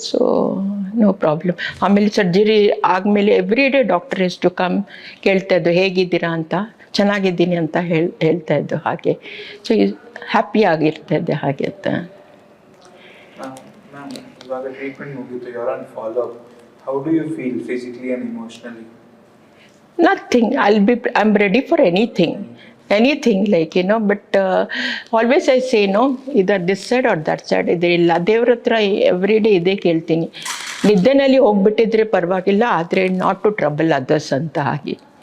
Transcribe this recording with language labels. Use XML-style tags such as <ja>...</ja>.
<kn>So no problem. ಆಮೇಲೆ surgery ಆದಮೇಲೆ</kn> <en>every day doctor is to come,</en> <kn>ಕೇಳ್ತಾಯಿದ್ದು ಹೇಗಿದ್ದೀರಾ ಅಂತ, ಚೆನ್ನಾಗಿದ್ದೀನಿ ಅಂತ ಹೇಳ್ತಾಯಿದ್ದು ಹಾಗೆ. ಸೊ ಹ್ಯಾಪಿ ಆಗಿರ್ತಾಯಿದ್ದೆ ಹಾಗೆ ಅಂತ.</kn> <en>ma'am,</en> <kn>ಇವಾಗ ಟ್ರೀಟ್ಮೆಂಟ್ ಮುಗಿತು,</kn> <en>You are on follow up. How do you feel physically and emotionally? Nothing. I'm ready for anything, like, but always I say, either this side or that side.</en> <kn>ಇದರಿಲ್ಲ, ದೇವ್ರ ಹತ್ರ every day ಇದೇ ಕೇಳ್ತೀನಿ. ನಿದ್ದೆನಲ್ಲಿ ಹೋಗ್ಬಿಟ್ಟಿದ್ರೆ ಪರವಾಗಿಲ್ಲ, ಆದರೆ</kn> <en>not to trouble others</en> <kn>ಅಂತ ಹಾಗೆ.</kn>